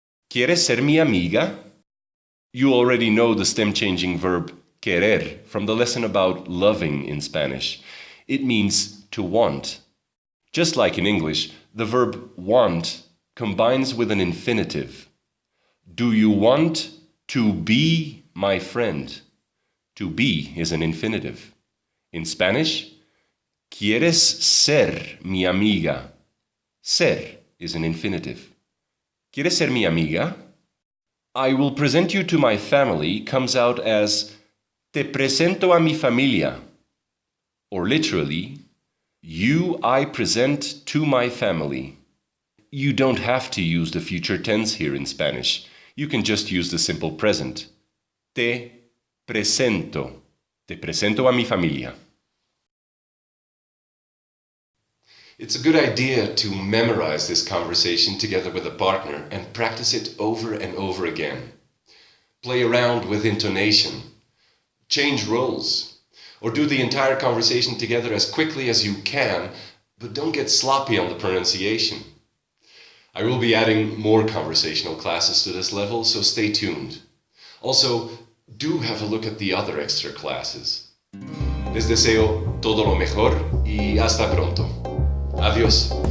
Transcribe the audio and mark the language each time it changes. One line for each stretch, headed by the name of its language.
Spanish: ¿Quieres ser mi amiga?
English: You already know the stem-changing verb querer from the lesson about loving in Spanish. It means to want. Just like in English, the verb want combines with an infinitive. Do you want to be my friend? To be is an infinitive. In Spanish,
Spanish: ¿Quieres ser mi amiga?
English: Ser is an infinitive.
Spanish: ¿Quieres ser mi amiga?
English: I will present you to my family comes out as
Spanish: Te presento a mi familia.
English: Or literally, you I present to my family. You don't have to use the future tense here in Spanish. You can just use the simple present.
Spanish: Te presento. Te presento a mi familia.
English: It's a good idea to memorize this conversation together with a partner and practice it over and over again. Play around with intonation. Change roles. Or do the entire conversation together as quickly as you can, but don't get sloppy on the pronunciation. I will be adding more conversational classes to this level, so stay tuned. Also, do have a look at the other extra classes.
Spanish: Les deseo todo lo mejor y hasta pronto. Adiós.